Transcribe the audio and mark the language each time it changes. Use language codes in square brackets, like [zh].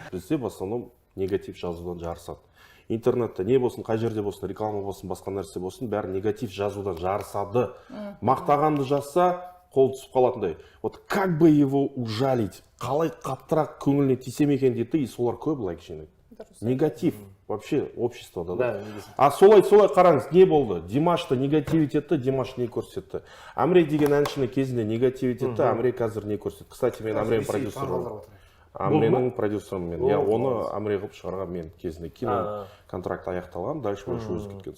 [kk] Бізде [ru] в основном [kk] негатив жазудан жарысады. Интернетте не болсын, қай жерде болсын, реклама болсын, басқа нәрсе болсын, бәрі негатив жазудан жарысады. Мақтағанды жазса, қол түсіп қалатындай. [ru] Вот как бы его ужалить, [kk] қалай қаптырақ көңіліне тисем екен дейді, и солар көп лайк жинайды. Негатив [ru] вообще [kk] обществода, да? А солай қараңыз, не болды? Димашты негативить етті, Димаш не көрсетті. Амре деген әншіні кезінде негативить етті, Амре қазір не көрсетті. [ru] Кстати, [kk] мен Амренің продюсері. Амренің продюсерім мен. Я оны Амре қылып шығарған мен кезінде. Кино контракт аяқталған, [ru] дальше больше [kk] өзі кеткен.